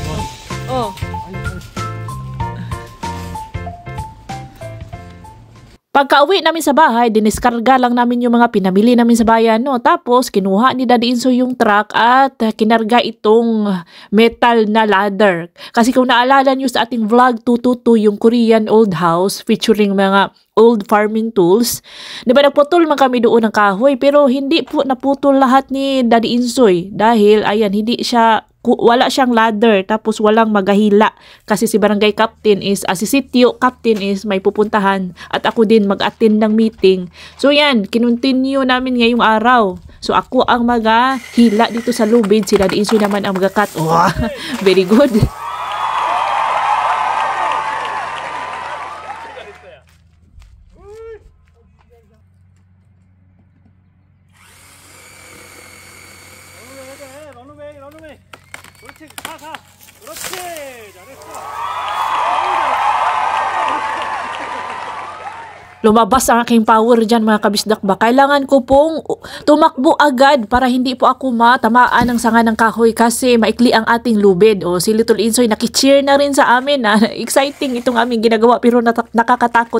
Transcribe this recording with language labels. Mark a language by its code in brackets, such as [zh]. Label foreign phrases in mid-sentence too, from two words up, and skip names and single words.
[tl] Oh. Pagka-uwi namin sa bahay, diniskarga lang namin yung mga pinamili namin sa bayan, no? Tapos, kinuha ni Daddy Insoy yung truck at kinarga itong metal na ladder. Kasi kung naalala nyo sa ating vlog 222, yung [en] Korean old house featuring [tl] mga [en] old farming tools, [tl] di ba nagputol man kami doon ng kahoy, pero hindi po naputol lahat ni Daddy Insoy dahil, ayan, wala siyang ladder, tapos walang magahila kasi si barangay [en] captain is, [tl] si sitio [en] captain is [tl] may pupuntahan at ako din mag-attend ng meeting. So yan, kinontinue namin ngayong araw. So ako ang magahila dito sa lubid, si Daddy Insoy naman ang magakat. [en] Oh, very good. [ko] 런닝. 그렇지. 가. 그렇지. 잘했어. [tl] Lumabas ang aking power dyan mga kabisdak ba. Kailangan ko pong tumakbo agad para hindi po ako matamaan ng sanga ng kahoy kasi maikli ang ating lubid. O si Little Insoy nakicheer na rin sa amin. Exciting itong aming ginagawa pero nakakatakot.